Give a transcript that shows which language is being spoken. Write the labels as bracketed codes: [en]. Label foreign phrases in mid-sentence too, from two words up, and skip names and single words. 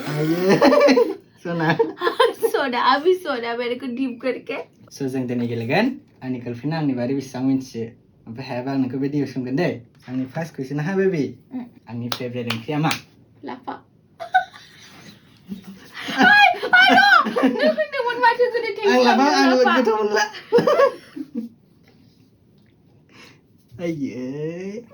[hi] सोना सोना अभी सोना मेरे को डीप करके [brx] सो जों दिनै गेलेगोन आंनि गार्लफ्रेन्डआ आंनि बारै बेसेबां मिन्थियो ओमफ्राय हायाबा आं नोंखौ बिदि सोंगोन दै आंनि [en] first question [brx] हा बेबि आंनि फेभरेट ओंख्रिया मा लाफा नों होनदोंमोन माथो गोदो आं लाफा आं लाफा गोथाव मोनला आयै